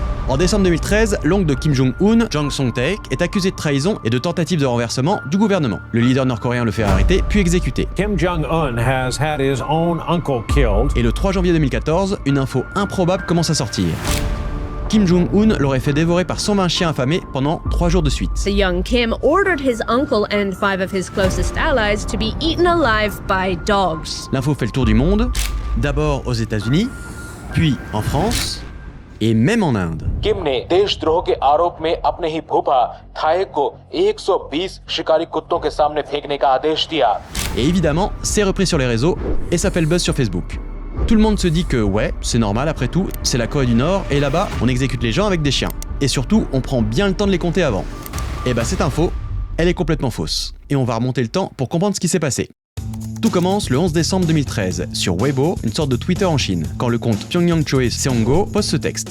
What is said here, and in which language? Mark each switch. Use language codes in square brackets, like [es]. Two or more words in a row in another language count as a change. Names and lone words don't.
[fr] En décembre 2013, l'oncle de Kim Jong-un, Jang Song-taek, est accusé de trahison et de tentative de renversement du gouvernement. Le leader nord-coréen le fait arrêter puis exécuter. [en] Kim Jong-un has had his own uncle killed. [fr] Et le 3 janvier 2014, une info improbable commence à sortir. Kim Jong-un l'aurait fait dévorer par 120 chiens affamés pendant 3 jours de suite. [en] The young Kim ordered his uncle and 5 of his closest allies to be eaten alive by dogs. [fr] L'info fait le tour du monde, d'abord aux États-Unis, puis en France, et même en Inde. [hi] किम ने देशद्रोह के आरोप में अपने ही फूफा थाएक को 120 शिकारी कुत्तों के सामने फेंकने का आदेश दिया. [fr] Et évidemment, c'est repris sur les réseaux et ça fait le buzz sur Facebook. Tout le monde se dit que ouais, c'est normal après tout, c'est la Corée du Nord et là-bas, on exécute les gens avec des chiens. Et surtout, on prend bien le temps de les compter avant. Et bah cette info, elle est complètement fausse. Et on va remonter le temps pour comprendre ce qui s'est passé. Tout commence le 11 décembre 2013 sur Weibo, une sorte de Twitter en Chine, quand le compte Pyongyang Choe Seongo poste ce texte.